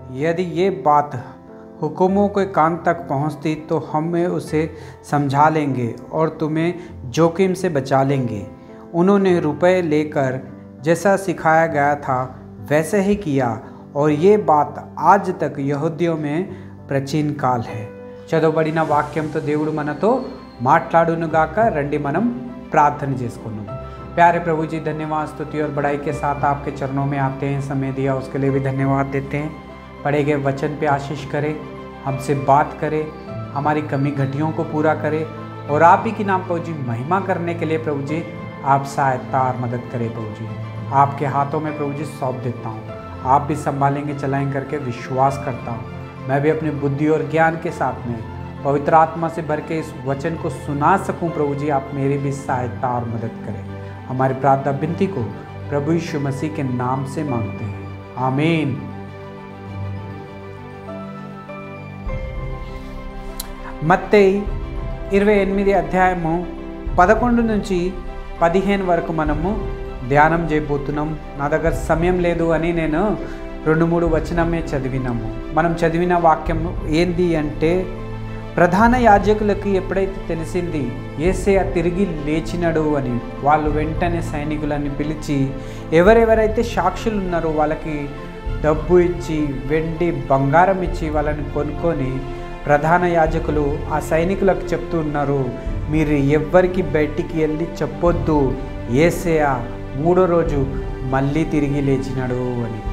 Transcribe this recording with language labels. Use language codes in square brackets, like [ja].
[hi] यदि ये बात हुक्मों के कान तक पहुंचती तो हमें उसे समझा लेंगे और तुम्हें जोखिम से बचा लेंगे. उन्होंने रुपए लेकर जैसा सिखाया गया था वैसे ही किया और ये बात आज तक यहूदियों में प्राचीन काल है. [te] చదవబడిన వాక్యంతో దేవుడు మనతో మాట్లాడునుగాక. రండి మనం [hi] प्रार्थना [te] చేసుకుందాం. [hi] प्यारे प्रभु जी, धन्यवाद, स्तुति और बड़ाई के साथ आपके चरणों में आते हैं. समय दिया उसके लिए भी धन्यवाद देते हैं. पढ़े गए वचन पे आशीष करे, हमसे बात करे, हमारी कमी घटियों को पूरा करे और आप ही के नाम प्रभु जी महिमा करने के लिए प्रभु जी आप सहायता और मदद करें. प्रभु जी आपके हाथों में प्रभु जी सौंप देता हूँ. आप भी संभालेंगे, चलाएंगे करके विश्वास करता हूँ. मैं भी अपनी बुद्धि और ज्ञान के साथ में पवित्र आत्मा से भर के इस वचन को सुना सकूं. प्रभु जी आप मेरी भी सहायता और मदद करें. हमारी प्रार्थना विनती को प्रभु यीशु मसीह के नाम से मांगते हैं, आमीन. [te] మత్తయి 28 అధ్యాయము 11 నుంచి 15 వరకు మనము ధ్యానం చేయబోతున్నాం. నా దగ్గర సమయం లేదు అని నేను 2-3 వచనమే చదివినాము. మనం చదివిన వాక్యం ఏంది అంటే, ప్రధాన యాజకులకి ఎప్పుడైతే తెలిసింది యేసయ్య తిరిగి లేచినడు అని, వాళ్ళు వెంటనే సైనికులని పిలిచి ఎవరెవరైతే సాక్షులు ఉన్నారో వాళ్ళకి డబ్బు ఇచ్చి, వెండి బంగారం ఇచ్చి వాళ్ళని కొనుక్కొని ప్రధాన యాజకులు ఆ సైనికులకు చెప్తూ ఉన్నారు, మీరు ఎవ్వరికి బయటికి వెళ్ళి చెప్పొద్దు, యేసయ్య 3వ రోజు మళ్ళీ తిరిగి లేచినాడు అని.